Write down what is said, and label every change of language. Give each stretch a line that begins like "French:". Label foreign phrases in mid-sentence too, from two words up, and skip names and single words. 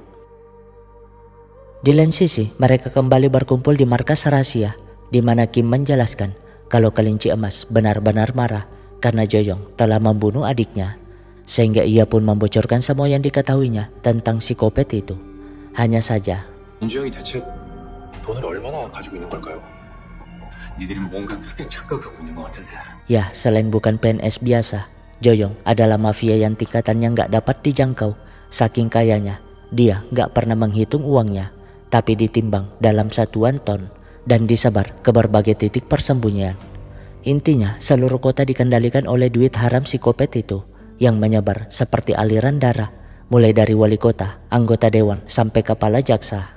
Indonesian: Di lain sisi, mereka kembali berkumpul di markas rahasia, di mana Kim menjelaskan kalau kelinci emas benar-benar marah karena Joyong telah membunuh adiknya. Sehingga ia pun membocorkan semua yang diketahuinya tentang psikopat itu. Hanya saja
Korean: 민주형이 대체 돈을 얼마나 가지고 있는 걸까요? 니들이 뭔가 크게 착각하고 있는 것 같은데.
Indonesian: Ya, selain bukan PNS biasa, Joyong adalah mafia yang tingkatannya nggak dapat dijangkau. Saking kayanya, dia nggak pernah menghitung uangnya, tapi ditimbang dalam satuan ton dan disebar ke berbagai titik persembunyian. Intinya, seluruh kota dikendalikan oleh duit haram psikopat itu yang menyebar seperti aliran darah, mulai dari wali kota, anggota dewan, sampai kepala jaksa.